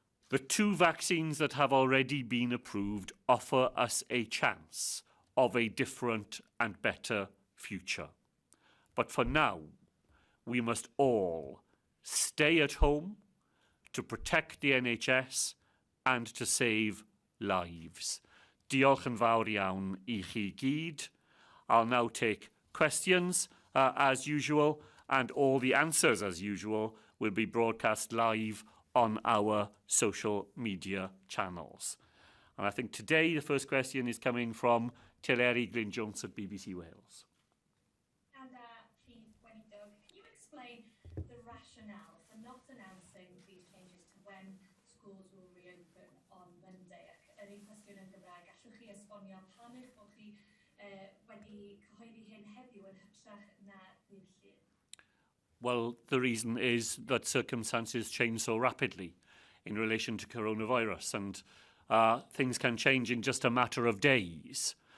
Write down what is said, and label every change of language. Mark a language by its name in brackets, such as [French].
[English] The 2 vaccines that have already been approved offer us a chance of a different and better future. But for now, we must all stay at home to protect the NHS and to save lives. [Welsh] Diolch yn fawr iawn I chi gyd. [English] I'll now take questions as usual, and all the answers as usual will be broadcast live on our social media channels. And I think today the first question is coming from Telegraph Glyn-Jones at BBC Wales. And please, when Doug, can you explain the rationale for not announcing these changes to when schools will reopen on Monday? [Welsh] Yr un cwestiwn yn Gymraeg, allwch chi esbonio pam eich bod chi wedi cyhoeddi hyn heddiw yn hytrach na ddydd Llun? [English] Well, the reason is that circumstances change so rapidly in relation to coronavirus, and things can change in just a matter of days.